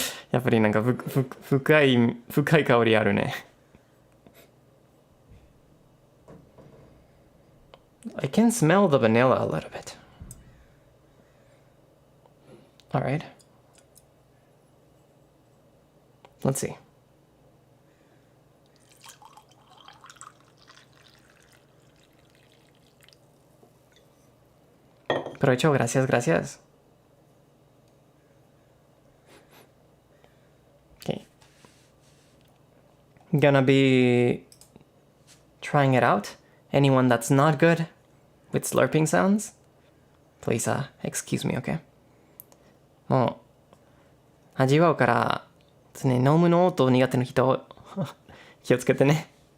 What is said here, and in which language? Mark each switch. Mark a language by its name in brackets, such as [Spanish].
[Japanese] やっぱりなんか深い香りあるね。 [English] I can smell the vanilla a little bit. All right. Let's see. [Spanish] Provecho, gracias. [English] Okay. Gonna be trying it out. Anyone that's not good with slurping sounds, please excuse me, okay? [Japanese] もう味わうから飲むの音苦手な人気をつけてね。